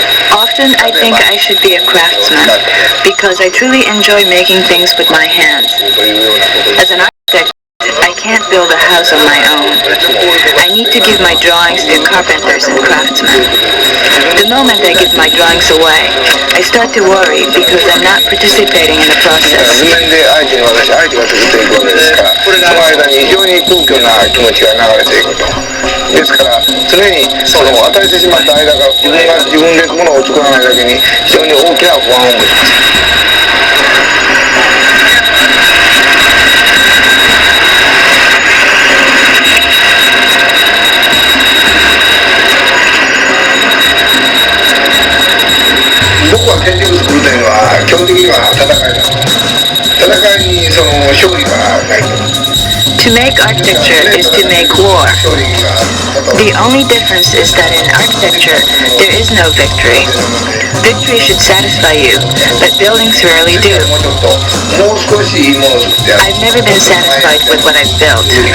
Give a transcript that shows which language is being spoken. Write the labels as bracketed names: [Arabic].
[English] Often I think I should be a craftsman because I truly enjoy making things with my hands. As an architect, I can't build a house on my own. I need to give my drawings to carpenters and craftsmen. The moment I give my drawings away, I start to worry because I'm not participating in the process. [Japanese] 図面で相手が作っていくわけですから、その間に非常に空虚な気持ちが流れていくと。ですから常にその与えてしまった間が自分で物を作らないだけに非常に大きな不安を持ちます。僕は建築作るというのは基本的には戦いだ。戦いにその勝利がないと。 [English] To make architecture is to make war. The only difference is that in architecture, there is no victory. Victory should satisfy you, but buildings rarely do. I've never been satisfied with what I've built.